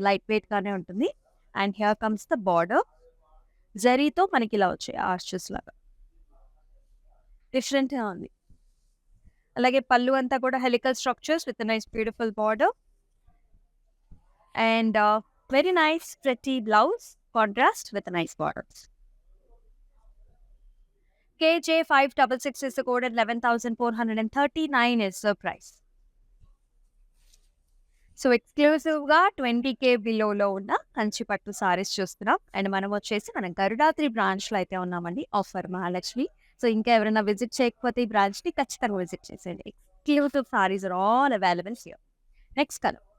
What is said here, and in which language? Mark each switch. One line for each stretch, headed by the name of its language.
Telugu: Light weight గానే ఉంటుంది.
English: And here comes the border.
Telugu: జరీతో మనకి ఇలా వచ్చాయి ఆర్చెస్ లాగా. డిఫరెంట్‌గా ఉంది. అలాగే పల్లు అంతా కూడా
English: Helical structures with nice beautiful border. And very nice pretty blouse contrast with nice borders. KJ566 is the code and 11,439 is the price.
Telugu: So ఎక్స్‌క్లూజివ్‌గా 20,000 బిలోలో ఉన్న కంచి పట్టు సారీస్ చూస్తున్నాం. అండ్ మనం వచ్చేసి మన గరుడాద్రి బ్రాంచ్‌లో అయితే ఉన్నామండి. ఆఫర్ మహాలక్ష్మి. సో ఇంకా ఎవరైనా విజిట్ చేయకపోతే ఈ బ్రాంచ్‌ని ఖచ్చితంగా విజిట్ చేసేయండి.
English: Exclusive saris are all available here. Next colour.